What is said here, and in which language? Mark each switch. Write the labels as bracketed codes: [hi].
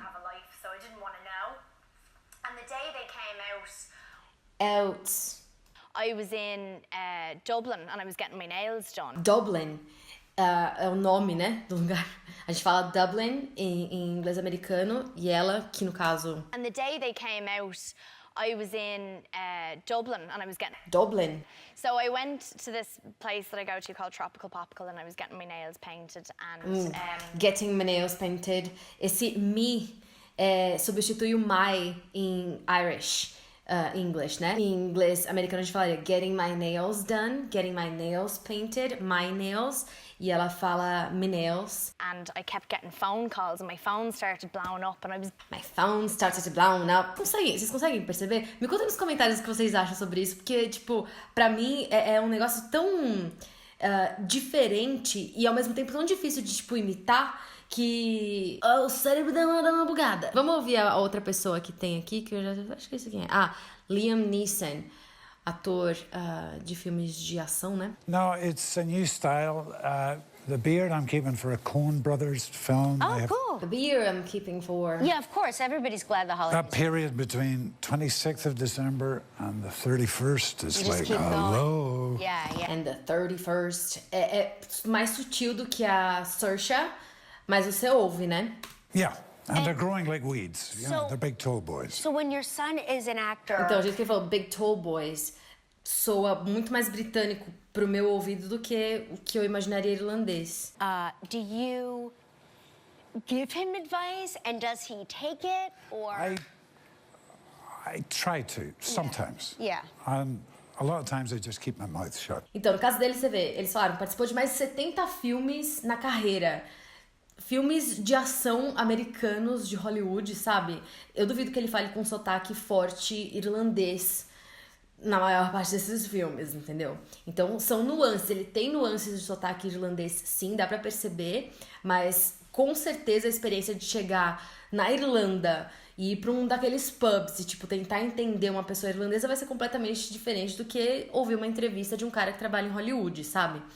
[en] Have a life, so I didn't want to know. And the day they came Out. I was in Dublin and I was getting my nails done. [pt] Dublin é o nome, né, do lugar. A gente fala Dublin em inglês americano e ela, que no caso... [en] And the day they came out, I was in Dublin and I was getting... Dublin. So I went to this place that I go to called Tropical Popical and I was getting my nails painted and... Getting my nails painted. [pt] Esse me substitui o my em Irish. [en] English, [pt] né? Em inglês americano a gente falaria [en] getting my nails done, getting my nails painted, my nails. [pt] E ela fala [en] my nails. And I kept getting phone calls and my phone started blowing up and I was... My phone started blowing up. [pt] Vocês conseguem perceber? Me conta nos comentários o que vocês acham sobre isso, porque, tipo, pra mim é um negócio tão diferente e ao mesmo tempo tão difícil de, tipo, imitar que o cérebro dá uma bugada. Vamos ouvir a outra pessoa que tem aqui, que eu já acho que é isso aqui. Liam Neeson, ator de filmes de ação, né? [en] No, it's a new style. The beard I'm keeping for a Coen Brothers film. Oh, cool. The beard I'm keeping for... Yeah, of course. Everybody's glad the holidays. That period between 26th of December and the 31st is You just like, keep hello. Going. Yeah. And the 31st. [pt] É mais sutil do que a Saoirse, mas você ouve, né? [en] Yeah, and they're growing like weeds. You know, they're big tall boys. So when your son is an actor... [pt] Então, o jeito que ele falou [en] Big Tall Boys [pt] soa muito mais britânico pro meu ouvido do que o que eu imaginaria irlandês. [en] Do you give him advice and does he take it or... I try to, sometimes. Yeah. And a lot of times I just keep my mouth shut. [pt] Então, no caso dele, você vê, eles falaram, participou de mais de 70 filmes na carreira. Filmes de ação americanos de Hollywood, sabe? Eu duvido que ele fale com sotaque forte irlandês na maior parte desses filmes, entendeu? Então, são nuances. Ele tem nuances de sotaque irlandês, sim, dá pra perceber, mas com certeza a experiência de chegar na Irlanda e ir pra um daqueles pubs e, tipo, tentar entender uma pessoa irlandesa vai ser completamente diferente do que ouvir uma entrevista de um cara que trabalha em Hollywood, sabe?